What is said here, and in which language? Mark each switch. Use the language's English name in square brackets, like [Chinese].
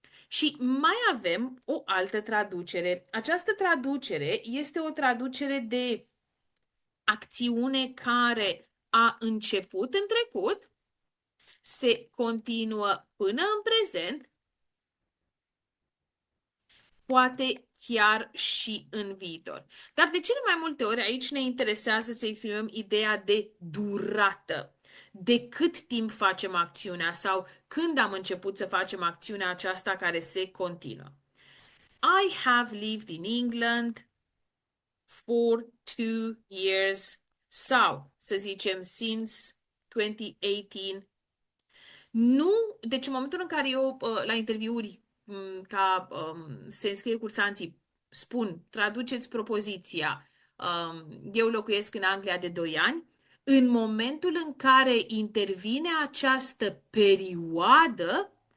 [Romanian] Și mai avem o altă traducere. Această traducere este o traducere de acțiune care a început în trecut, se continuă până în prezent, poate chiar și în viitor. Dar de cele mai multe ori aici ne interesează să exprimăm ideea de durată. De cât timp facem acțiunea sau când am început să facem acțiunea aceasta care se continuă. [English] I have lived in England for 2 years [Romanian] sau, să zicem, [English] since 2018. [Romanian] Nu, deci în momentul în care eu la interviuri ca se înscrie cursanții, spun, traduceți propoziția, eu locuiesc în Anglia de 2 ani, în momentul în care intervine această perioadă,